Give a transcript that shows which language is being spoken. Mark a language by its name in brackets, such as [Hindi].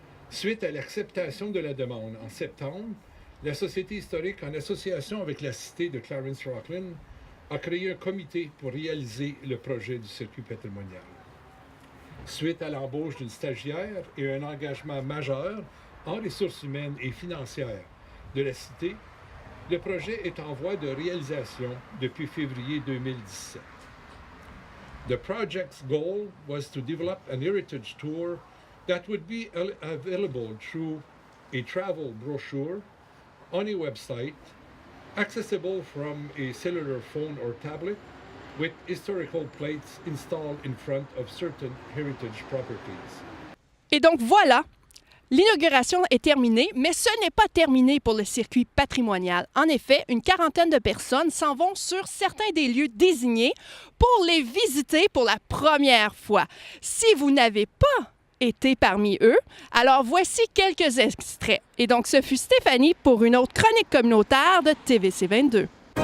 [French] Suite à l'acceptation de la demande en septembre, la Société historique, en association avec la Cité de Clarence-Rocklin, a créé un comité pour réaliser le projet du circuit patrimonial. Suite à l'embauche d'une stagiaire et un engagement majeur en ressources humaines et financières de la Cité, le projet est en voie de réalisation depuis février 2017. [English] The project's goal was to develop an heritage tour that would be available through a travel brochure on a website, accessible from a cellular phone or tablet, with historical plates installed in front of certain heritage properties. [French] Et donc voilà, l'inauguration est terminée, mais ce n'est pas terminé pour le circuit patrimonial. En effet, une quarantaine de personnes s'en vont sur certains des lieux désignés pour les visiter pour la première fois. Si vous n'avez pas été parmi eux, alors voici quelques extraits. Et donc, ce fut Stéphanie pour une autre chronique communautaire de TVC 22.